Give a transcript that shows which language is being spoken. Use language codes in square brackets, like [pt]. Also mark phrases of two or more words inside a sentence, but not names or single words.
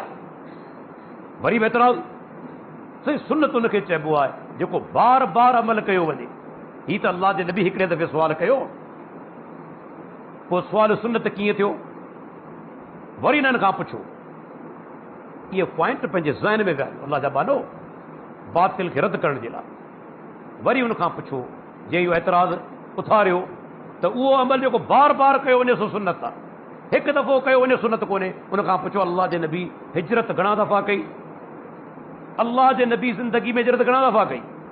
[sd] वरी बहितराज़ सही सुन्नत उनखे चइबो आहे जेको बार बार अमल कयो वञे। हीउ त अल्लाह जे नबी हिकिड़े दफ़े सुवाल कयो, पोइ सुवाल सुन्नत कीअं थियो? वरी हिननि खां पुछो। इहे पॉइंट पंहिंजे ज़हन में विया। अल्लाह जा बानो, [ur] باطل کے رد کرنے [sd] جے लाइ वरी उन खां पुछो जे इहो एतिराज़ उथारियो त उहो अमल जेको बार बार कयो वञे सो सुन्नत आहे, हिकु दफ़ो कयो वञे सुन्नत कोन्हे। उन खां पुछो अल्लाह जे नबी हिजरत घणा दफ़ा कई, अल्लाह जे नबी ज़िंदगी में हिजरत घणा दफ़ा कई?